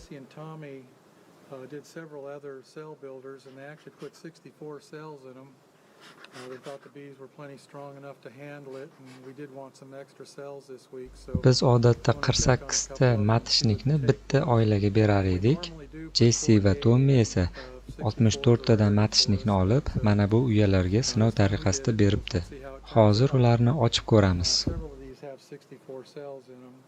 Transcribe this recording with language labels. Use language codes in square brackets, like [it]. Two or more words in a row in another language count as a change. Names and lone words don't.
[en] Did several other cell builders and they actually put 64 cells in them They thought the bees were plenty strong enough to handle it, and we did want some extra cells this week. So [uz] Biz odatda 48 ta matishnikni bitta oilaga berar edik. Jessi va Tommi esa 64 tadan matishnikni olib, mana bu uyalarga sinov tariqasida beribdi. Hozir ularni ochib ko'ramiz. [en] several of these have 64 cells in them.